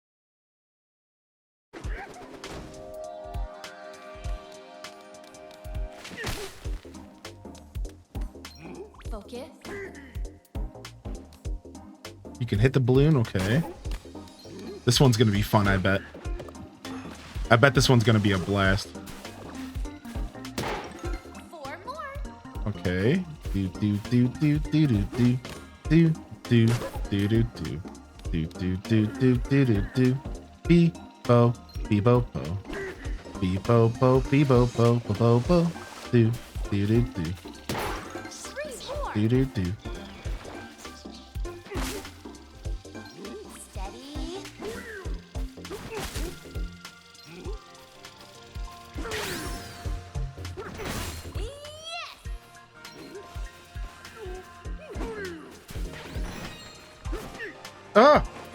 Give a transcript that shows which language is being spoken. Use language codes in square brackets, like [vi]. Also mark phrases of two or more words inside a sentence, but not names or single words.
[en] Focus. You can hit the balloon, okay. This one's gonna be fun, I bet. I bet this one's gonna be a blast. 4 more. Okay. Do do do do do do do do do do do do do do do do do do do be bo be bo bo be bo bo be bo bo bo bo bo do do do do 3 more. do do do. Steady. Ah!